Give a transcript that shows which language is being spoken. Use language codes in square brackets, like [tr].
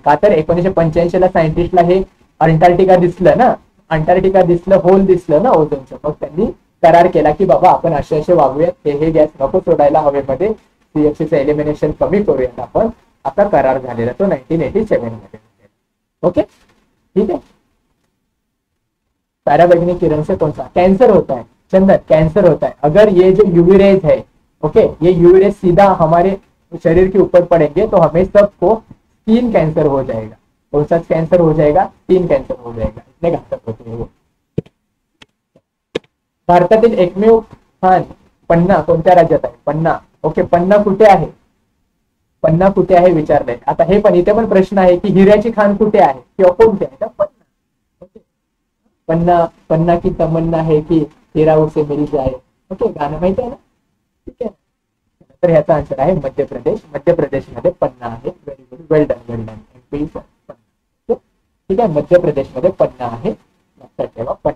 [mr] का तर 1985 ला सायंटिस्टला हे अंटार्क्टिका दिसलं ना, होल दिसलं ना ओझोनचं. मग त्यांनी करार केला की बाबा आपण असे वागूयात, हे गॅस नको सोडायला हवेमध्ये, सीएफसीचं एलिमिनेशन कमी करूयात आपण. आता करार झालेला तो 1987 मध्ये. [hi] ओके, ठीक है. पैराबैंगनी किरण से कौन सा कैंसर होता है? चंदन, कैंसर होता है अगर ये जो यूवी रेज है, ओके, ये यूवी रेज सीधा हमारे शरीर के ऊपर पड़ेंगे तो हमें सबको स्किन कैंसर हो जाएगा. कौन सा कैंसर हो जाएगा? स्किन कैंसर हो जाएगा. इतने घातक होते हैं वो. [mr] भारतातील एकमेव खान पन्ना कोणत्या राज्यात आहे? पन्ना. ओके, पन्ना कुठे आहे? पन्ना कुठे आहे विचारलंय. आता हे पण इथे पण प्रश्न आहे की हिऱ्याची खान कुठे आहे किंवा कोणते आहे? पन्ना. [hi] ओके, पन्ना की तमन्ना है की हीरा उसे मिल जाए. [mr] ओके, गाणं माहिती आहे ना? ठीक आहे, तर ह्याचा आन्सर आहे मध्य प्रदेश. मध्य प्रदेशमध्ये पन्ना आहे. व्हेरी गुड, वेल डन, वेल डन. एमपी पन्ना. ठीक आहे, मध्य प्रदेशमध्ये पन्ना आहे. लक्षात ठेवा.